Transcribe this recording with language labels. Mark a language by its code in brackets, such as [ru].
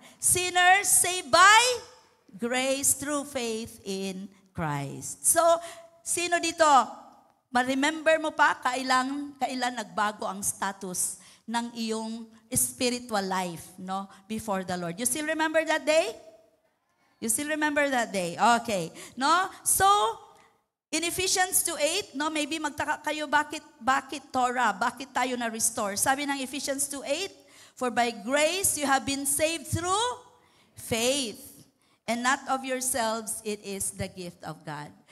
[en] Sinners saved by grace through faith in Christ. [tl] So, sino dito? Ma-remember mo pa kailan nagbago ang status ng iyong spiritual life, no? [en] Before the Lord. You still remember that day? You still remember that day? Okay. No? [tl] So, in Ephesians 2:8, no, [en] maybe [tl] magtaka kayo bakit Torah, bakit tayo na restore? Sabi ng [en] Ephesians 2:8, for by grace you have been saved through faith, and not of yourselves, it is the gift of God.